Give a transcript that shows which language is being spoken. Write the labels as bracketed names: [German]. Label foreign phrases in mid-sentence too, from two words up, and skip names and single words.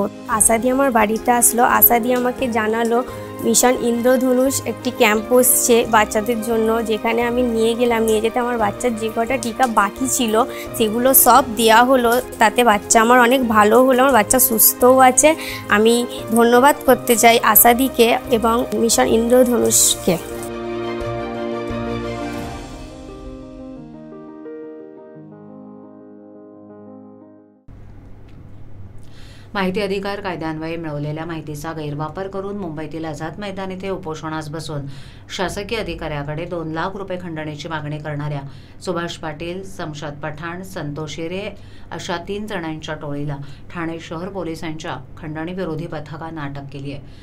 [Bangla] আশাদি আমার বাড়িতে আসলো, আশাদি আমাকে জানালো মিশন ইন্দ্রধনুষ একটি ক্যাম্প বসছে বাচ্চাদের জন্য, যেখানে আমি নিয়ে গেলাম। নিয়ে যেতে আমার বাচ্চার যে কটা টিকা বাকি ছিল সেগুলো সব দেওয়া হলো, তাতে বাচ্চা আমার অনেক ভালো হলো, আমার বাচ্চা সুস্থও আছে। আমি ধন্যবাদ করতে চাই আশাদিকে এবং মিশন ইন্দ্রধনুষকে। [Marathi] माहिती अधिकार कायद्यान्वये मिळवलेल्या माहितीचा गैरवापर करून मुंबईतील आझाद मैदान येथे उपोषणास बसून शासकीय अधिकाऱ्याकडे 2 लाख रुपये खंडणीची मागणी करणाऱ्या सुभाष पाटील, शमशाद पठाण, संतोष हिरे अशा 3 जणांच्या टोळीला ठाणे शहर पोलिसांच्या खंडणी विरोधी पथकानं अटक केली आहे।